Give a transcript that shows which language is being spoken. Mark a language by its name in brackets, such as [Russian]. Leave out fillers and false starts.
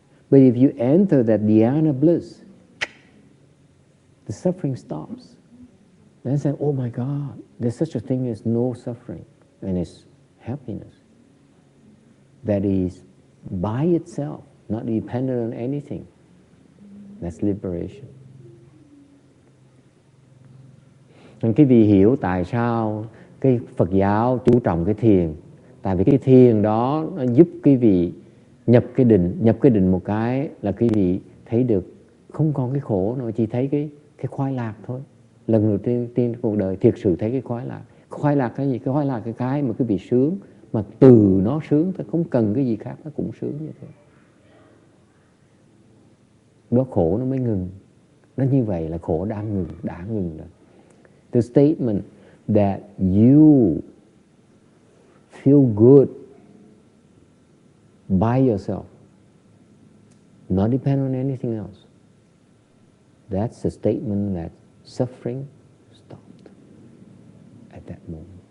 [English] But if you enter that dhyana bliss, the suffering stops. Then say, oh my God, there's such a thing as no suffering, and it's happiness. That is by itself, not dependent on anything. That's liberation. [Vietnamese] Nên quý vị hiểu tại sao cái Phật giáo chú trọng cái thiền. Tại vì cái thiền đó nó giúp quý vị nhập cái định một cái là quý vị thấy được không còn cái khổ nữa, chỉ thấy cái khoái lạc thôi. Lần đầu tiên cuộc đời thiệt sự thấy cái khoái lạc. Khoái lạc cái gì? Cái khoái lạc cái mà quý vị sướng, mà từ nó sướng thôi, không cần cái gì khác nó cũng sướng như thế. Đó khổ nó mới ngừng. Nó như vậy là khổ đã ngừng rồi. [English] The statement that you feel good by yourself, not depend on anything else. That's a statement that suffering stopped at that moment.